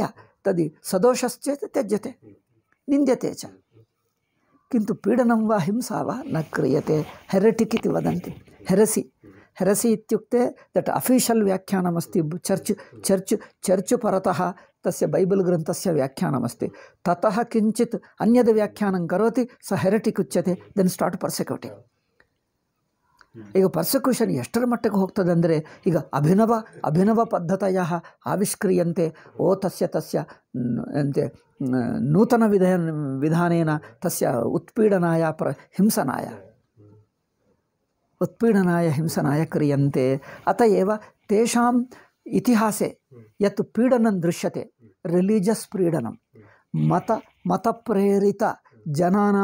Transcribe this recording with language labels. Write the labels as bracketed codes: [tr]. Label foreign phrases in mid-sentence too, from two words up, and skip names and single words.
[sa] तद् सदोषश्चेत् त्यज्यते निन्द्यते च किन्तु पीडनं वा हिंसा वा न क्रियते हेरेटिक् इति वदन्ति हेरसि इत्युक्ते [en] that official [sa] व्याख्यानमस्ति चर्च् परतः तस्य बैबल् ग्रन्थस्य व्याख्यानमस्ति ततः किञ्चित् अन्यद् व्याख्यानं करोति स हेरेटिक् उच्यते [en] then start persecuting [kn] ಈಗ ಪರ್ಸಿಕ್ಯೂಷನ್ ಎಷ್ಟರ ಮಟ್ಟಿಗೆ ಹೋಗ್ತದೆ ಅಂದರೆ ಈಗ [sa] ಅಭಿನವ ಪದ್ಧತಯ ಆವಿಷ್ಕ್ರಿಯಂತೆ ತಸ್ಯ ಅಂತೆ ನೂತನ ವಿಧಾನೇನ ತಸ್ಯ उत्पीडनाय हिंसनाय क्रियन्ते अत एव तेषाम् इतिहासे यत् पीडनं दृश्यते रिलीजियस् पीडनं मतप्रेरित जनानां